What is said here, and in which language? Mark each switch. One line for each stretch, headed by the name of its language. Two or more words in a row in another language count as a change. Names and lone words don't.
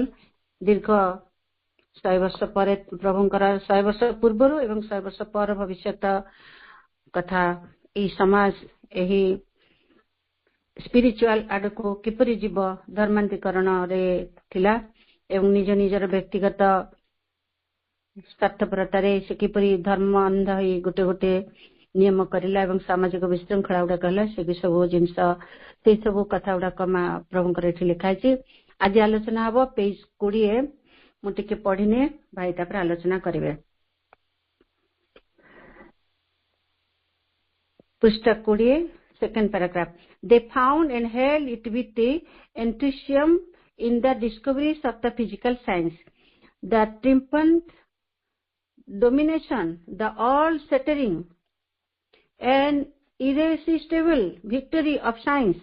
Odia: ଦୀର୍ଘ 100 ବର୍ଷ ପରେ ପ୍ରଭୁଙ୍କର 100 ବର୍ଷ ପୂର୍ବରୁ ଏବଂ 100 ବର୍ଷ ପରେ ଭବିଷ୍ୟତ କଥା, ଏହି ସମାଜ ଏହି ସ୍ପିରିଚୁଆଲ ଆଡକୁ କିପରି ଯିବ ଧର୍ମାନ୍ତରୀକରଣରେ ଥିଲା, ଏବଂ ନିଜ ନିଜର ବ୍ୟକ୍ତିଗତ ସ୍ୱାର୍ଥପରତାରେ ସେ କିପରି ଧର୍ମ ଅନ୍ଧ ହୋଇ ଗୋଟେ ଗୋଟେ ନିୟମ କରିଲା ଏବଂ ସାମାଜିକ ବିଶୃଙ୍ଖଳା ଗୁଡାକ ହେଲା, ସେ ସବୁ ଜିନିଷ ସେଇ ସବୁ କଥା ଗୁଡାକ ପ୍ରଭୁଙ୍କର ଏଠି ଲେଖା ହେଇଛି। ଆଜି ଆଲୋଚନା ହବ ପେଜ 20। ମୁଁ ଟିକେ ପଢିନେ ଭାଇ ତାପରେ ଆଲୋଚନା କରିବେ। ପୃଷ୍ଠା 20
English: second paragraph. They found and held it with the enthusiasm in the discoveries of the physical science, the triumphant domination, the all-shattering and irresistible victory of science.